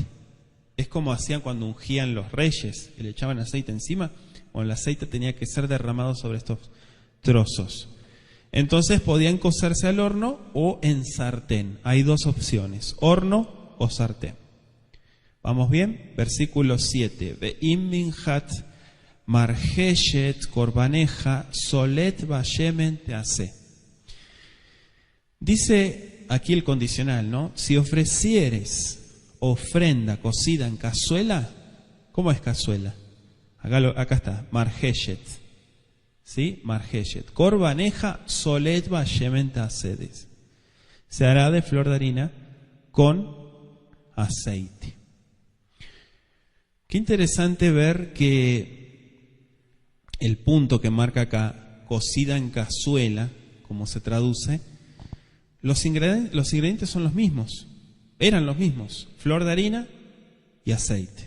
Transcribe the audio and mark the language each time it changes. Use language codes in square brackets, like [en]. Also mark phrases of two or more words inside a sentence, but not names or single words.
[es] Es como hacían cuando ungían los reyes, que le echaban aceite encima. Bueno, el aceite tenía que ser derramado sobre estos trozos. Entonces podían cocerse al horno o en sartén. Hay dos opciones, horno o sartén. ¿Vamos bien? Versículo 7. [he] ואם מנחת מרחשת קרבנך סלת בשמן תעשה. [es] Dice aquí el condicional, ¿no? Si ofrecieres ofrenda cocida en cazuela, ¿cómo es cazuela? Acá está, margeshet. ¿Sí? [he] Margeshet. קרבנך סלת בשמן תעשה. [es] Se hará de flor de harina con aceite. Qué interesante ver que el punto que marca acá, cocida en cazuela, como se traduce, los ingredientes son los mismos, eran los mismos, flor de harina y aceite.